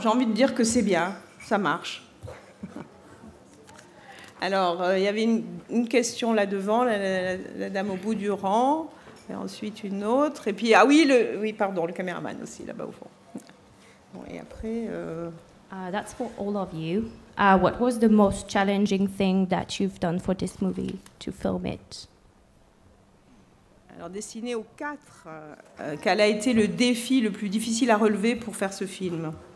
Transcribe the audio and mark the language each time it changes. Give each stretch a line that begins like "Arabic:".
French: J'ai envie de dire que c'est bien, ça marche. Alors, il y avait une question là devant, la dame au bout du rang, et ensuite une autre, et puis oui, pardon, le caméraman aussi là-bas au fond. Bon, et après.
English: That's for all of you. What was the most challenging thing that you've done for this movie to film it?
French: Alors, dessiné aux 4, quel a été le défi le plus difficile à relever pour faire ce film?